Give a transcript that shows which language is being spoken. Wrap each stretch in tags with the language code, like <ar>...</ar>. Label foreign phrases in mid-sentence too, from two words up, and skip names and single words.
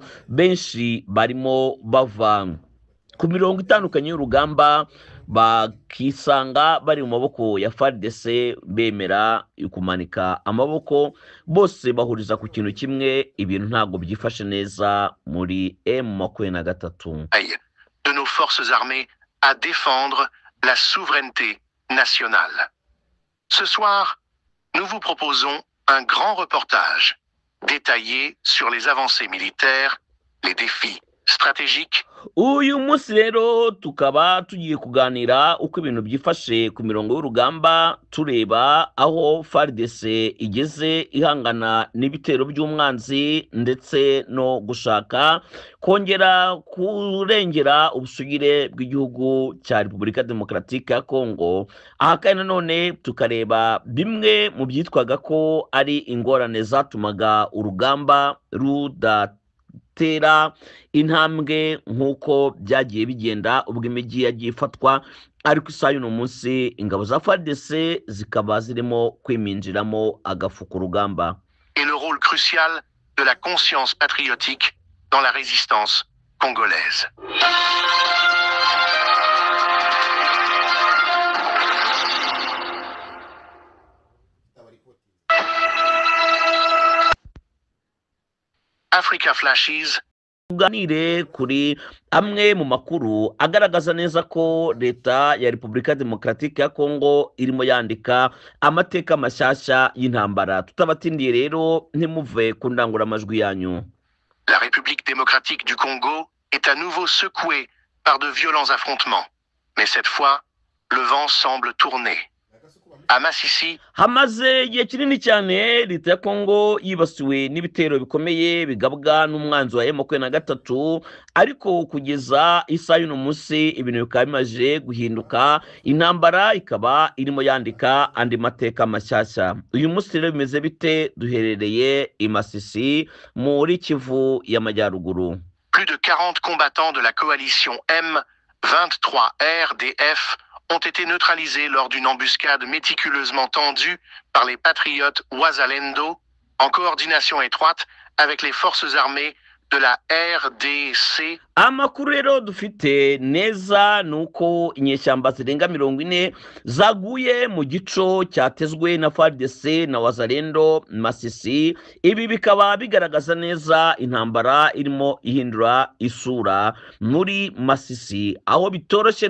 <rw>Benshi barimo bava ku mirongo itandukanye y'urugamba bakisanga bari mu maboko ya FARDC, bemera kumanika amaboko. Bose bahuriza ku kintu kimwe: ibintu ntago byifashe neza muri M23.</rw> <fr>De nos forces armées à défendre la souveraineté nationale. Ce soir, nous vous proposons un grand reportage détaillé sur les avancées militaires, les défis stratégiques.</fr> <rw>Uyu munsi rero tukaba tugiye kuganira uko ibintu byifashe ku mirongo y'urugamba, tureba aho FARDC igeze ihangana n'ibitero by'umwanzi ndetse no gushaka kongera kurengera ubusugire bw'igihugu cya Repubulika Demokaratike ya Kongo. Aha kandi nanone tukareba bimwe mu byitwaga ko ari ingorane zatumaga urugamba rudatera intambwe nk'uko byagiye bigenda ubwo imijyi yagiye ifatwa, ariko isaha y'uno munsi ingabo za FARDC zikaba zirimo kwiminjiramo agafu ku rugamba.</rw> <fr>Et le rôle crucial de la conscience patriotique dans la résistance congolaise. Africa Flashes.</fr> <rw>Tuganire kuri amwe mu makuru agaragaza neza ko leta ya Repubulika Demokaratike ya Kongo irimo yandika amateka mashyashya y'intambara. Tutabatindiye rero ntimuve ku ndanguramajwi yanyu.</rw> <fr>La République démocratique du Congo est à nouveau secouée par de violents affrontements. Mais cette fois, le vent semble tourner. À Masisi,</fr> <rw>hamaze igihe kinini cyane leta ya Kongo yibasiwe n'ibitero bikomeye bigabwa n'umwanzi wa M23, ariko kugeza isaha y'uno munsi ibintu bikaba bimaze guhinduka. Intambara ikaba irimo yandika andi mateka mashyashya. Uyu munsi rero bimeze bite? Duherereye i Masisi muri Kivu y'Amajyaruguru.</rw> <fr>plus de 40 combattants de la coalition M23 RDF ont été neutralisés lors d'une embuscade méticuleusement tendue par les patriotes Wazalendo, en coordination étroite avec les forces armées de la RDC.</fr> <rw>Amakuru rero dufite neza nuko inyeshyamba zirenga 40 zaguye mu gico cyatezwe na FARDC na Wazalendo Masisi. Ibi bikaba bigaragaza neza intambara irimo ihindura isura muri Masisi, aho bitoroshye.</rw>